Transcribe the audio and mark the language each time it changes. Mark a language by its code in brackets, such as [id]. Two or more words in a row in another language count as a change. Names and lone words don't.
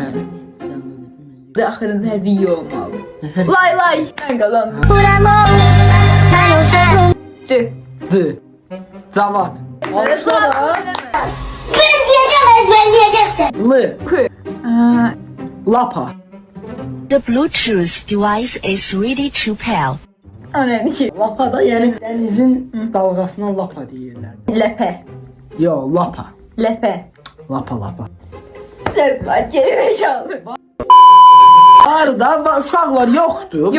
[az] Axırıncı hərfi Y olmalı. Lay lay. Mən qazandım. C. D. Cavad. [tr] Ben diyeceğim ezberleyeceksin. [az] L. K. Lapa. [en] The Bluetooth device is ready to pair. [az] O nədir ki? Lapa da yəni dənizin dalğasına lapa deyirlər. Ləpə. Yo, lapa. Ləpə. Lapa. Söz var, [tr] geri zekalı. [az] Arada uşaqlar yoxdur.